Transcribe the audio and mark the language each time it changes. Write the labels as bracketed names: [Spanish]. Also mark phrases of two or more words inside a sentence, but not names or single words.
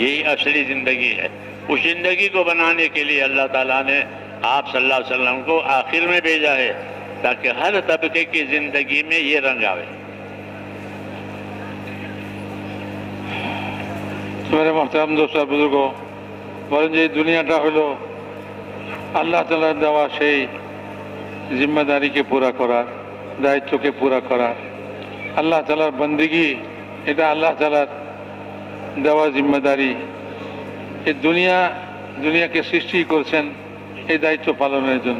[Urdu] یہی اصلی زندگی ہے۔ اس زندگی کو بنانے کے لیے اللہ تعالیٰ نے آپ صلی اللہ علیہ وسلم کو آخر میں بھیجا ہے تاکہ ہر طبقے کی زندگی میں یہ رنگ آوے۔ میرے محترم دوست بزرگوں، [Bangla] বলেন যে দুনিয়াটা হলো আল্লাহ তাআলার দেওয়া সেই জিম্মাদারিকে পুরা করার, দায়িত্বকে পুরা করার। আল্লাহ তাআলার বন্দেগী, এটা আল্লাহ তাআলার দেওয়া জিম্মাদারি। এই দুনিয়াকে সৃষ্টি করেছেন এই দায়িত্ব পালনের জন্য।